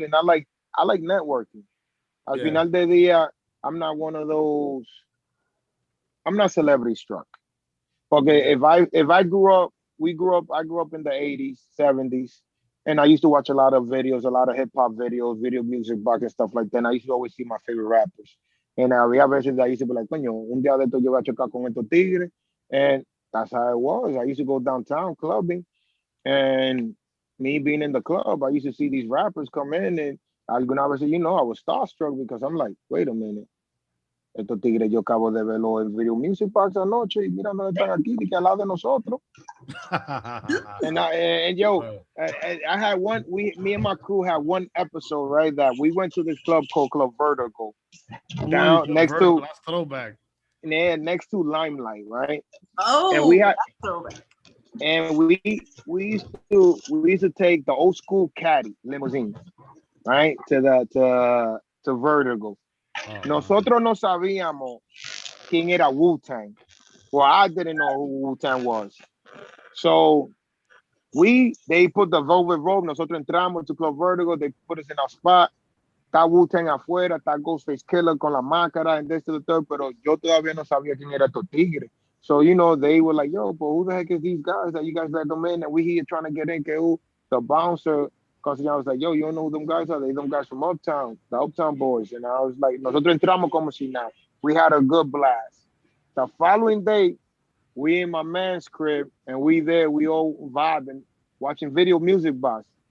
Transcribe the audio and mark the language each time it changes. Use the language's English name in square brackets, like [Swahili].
[English] And I like networking. [Spanish] Al final del día, [English] I'm not one of those. I'm not celebrity struck. Okay, if I grew up, I grew up in the 80s, 70s, and I used to watch a lot of videos, a lot of hip hop videos, video music box and stuff like that. And I used to always see my favorite rappers. [Spanish] And había veces [English] I used to be like, [Spanish] coño, un día de esto yo voy a chocar con estos tigres. [English] And that's how it was. I used to go downtown clubbing, and me being in the club, I used to see these rappers come in, and [Spanish] alguna vez, [English] you know, I was starstruck because I'm like, wait a minute. [Spanish] Estos tigres yo acabo de verlo en Video Music Box anoche y mira dónde están aquí, que al lado de nosotros. [English] and yo, I had me and my crew had one episode, right, that we went to this club called Club Vertical. Down next Vertical, that's throwback. Yeah, next to Limelight, right? Oh, and we had, that's throwback. And we used to take the old school caddy limousine, right, to Vertical. [Spanish] Nosotros no sabíamos quién era Wu-Tang. [English] Well, I didn't know who Wu-Tang was. So they put the velvet robe. [Spanish] Nosotros entramos [English] to Club Vertical. They put us in our spot. [Spanish] Está Wu-Tang afuera. Está Ghostface Killer con la máscara [English] and this to the third. [Spanish] Pero yo todavía no sabía quién era estos tigres. [English] So, you know, they were like, yo, but who the heck is these guys that you guys let them in? And we here trying to get in. The bouncer, because I was like, yo, you don't know who them guys are? They them guys from Uptown, the Uptown Boys. And I was like, [Spanish] nosotros entramos como si nada. [English] We had a good blast. The following day, we in my man's crib, and we all vibing, watching Video Music Box.